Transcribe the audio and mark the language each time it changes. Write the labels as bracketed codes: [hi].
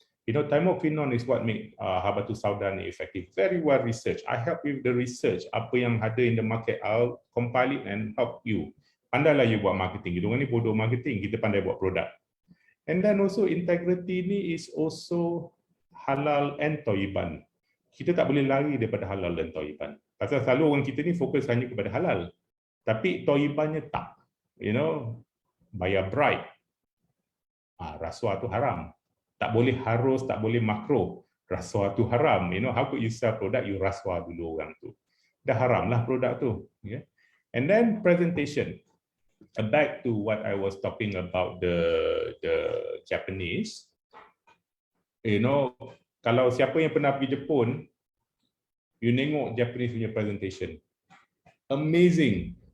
[en] You know, thymoquinone is what make habatus sauda [ms] ni [en] effective. Very well researched. I help with the research, [ms] apa yang ada [en] in the market, I'll compile it and help you. [ms] Pandailah you buat marketing. Kita orang ni bodoh marketing, kita pandai buat produk. [en] And then also integrity ni is also halal and thayyiban. [ms] Kita tak boleh lari daripada halal dan thayyiban. Pasal selalu orang kita ni fokus hanya kepada halal. Tapi thayyibannya tak. [en] You know, [ms] bayar bribe. Rasuah tu haram. Tak boleh harus, tak boleh makruh. Rasuah tu haram. [en] You know, how could you sell product, you [ms] rasuah dulu orang tu. Dah haram lah produk tu. Yeah. [en] And then presentation. Back to what I was talking about the Japanese. [ms] You know, kalau siapa yang pernah pergi Jepun, you tengok Japanese punya presentation. Amazing.